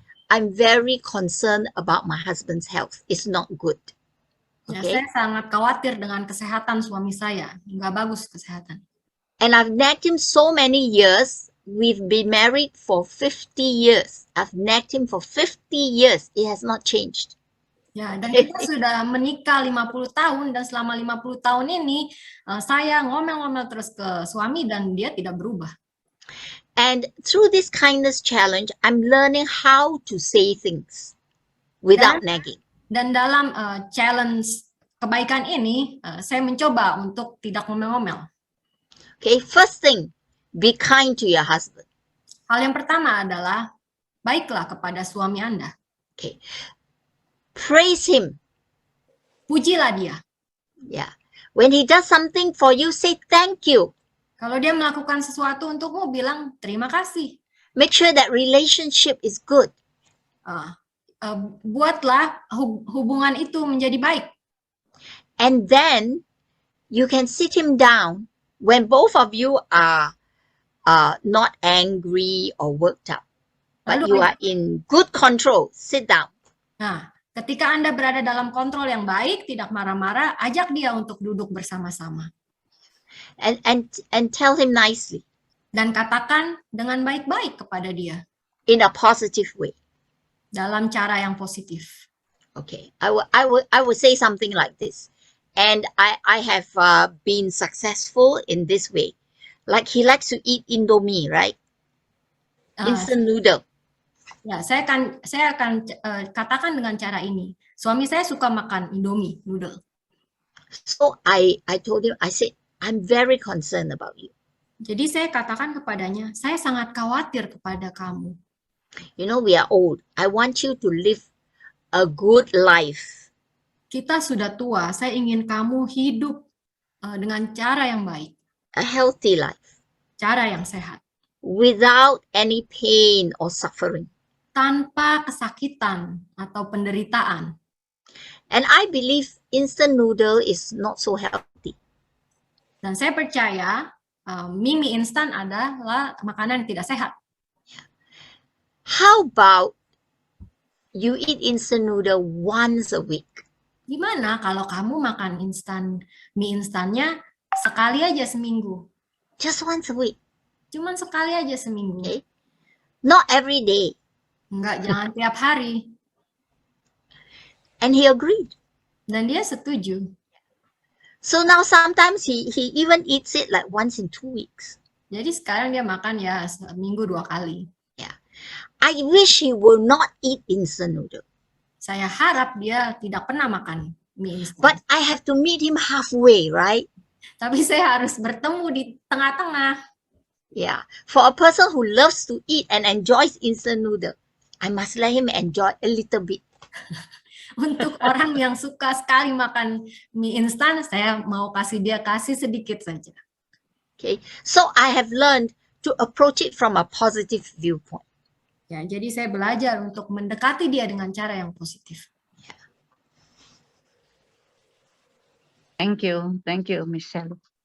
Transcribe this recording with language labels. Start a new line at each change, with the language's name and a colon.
English: I'm very concerned about my husband's health. It's not good.
Indonesian: Ya,
English: Okay,
Indonesian: saya sangat khawatir dengan kesehatan suami saya. Nggak bagus kesehatan.
English: and I've nagged him so many years. We've been married for 50 years. I've nagged him for 50 years. It has not changed.
Indonesian: Ya, dan kita sudah menikah 50 tahun dan selama 50 tahun ini saya ngomel-ngomel terus ke suami dan dia tidak berubah.
English: And through this kindness challenge, I'm learning how to say things without nagging.
Indonesian: Dan dalam challenge kebaikan ini, saya mencoba untuk tidak ngomel-ngomel.
English: Okay, first thing, be kind to your husband.
Indonesian: Hal yang pertama adalah baiklah kepada suami Anda.
English: Okay, praise him.
Indonesian: Pujilah dia.
English: Yeah, when he does something for you, say thank you.
Indonesian: Kalau dia melakukan sesuatu untukmu, bilang terima kasih.
English: Make sure that relationship is good.
Indonesian: Buatlah hubungan itu menjadi baik.
English: And then you can sit him down when both of you are not angry or worked up, but you are in good control. Sit down.
Indonesian: Nah, ketika Anda berada dalam kontrol yang baik, tidak marah-marah, ajak dia untuk duduk bersama-sama.
English: And tell him nicely.
Indonesian: Dan katakan dengan baik-baik kepada dia.
English: In a positive way.
Indonesian: Dalam cara yang positif.
English: Okay, I would say something like this, and I have been successful in this way. Like he likes to eat Indomie, right? Instant noodle.
Indonesian: Ya, saya akan katakan dengan cara ini. Suami saya suka makan Indomie noodle.
English: So I told him, I said, I'm very concerned about you.
Indonesian: Jadi saya katakan kepadanya, saya sangat khawatir kepada kamu.
English: You know, we are old. I want you to live a good life.
Indonesian: Kita sudah tua, saya ingin kamu hidup dengan cara yang baik.
English: A healthy life.
Indonesian: Cara yang sehat.
English: Without any pain or suffering.
Indonesian: Tanpa kesakitan atau penderitaan.
English: And I believe instant noodle is not so healthy.
Indonesian: Dan saya percaya mie instan adalah makanan yang tidak sehat.
English: How about you eat instant noodle once a week?
Indonesian: Gimana kalau kamu makan mie instannya sekali aja seminggu?
English: Just once a week.
Indonesian: Cuman sekali aja seminggu.
English: Okay. Not every day.
Indonesian: Enggak, jangan tiap hari.
English: And he agreed.
Indonesian: Dan dia setuju.
English: So now sometimes he even eats it like once in 2 weeks.
Indonesian: Jadi sekarang dia makan ya seminggu 2 kali.
English: Yeah. I wish he will not eat instant noodle.
Indonesian: Saya harap dia tidak pernah makan mie instan.
English: But I have to meet him halfway, right?
Indonesian: Tapi saya harus bertemu di tengah-tengah.
English: Yeah. For a person who loves to eat and enjoys instant noodle, I must let him enjoy a little bit.
Indonesian: Untuk orang yang suka sekali makan mie instan, saya mau kasih sedikit saja.
English: Okay, so I have learned to approach it from a positive viewpoint.
Indonesian: Ya, jadi saya belajar untuk mendekati dia dengan cara yang positif.
English: Thank you, Michelle.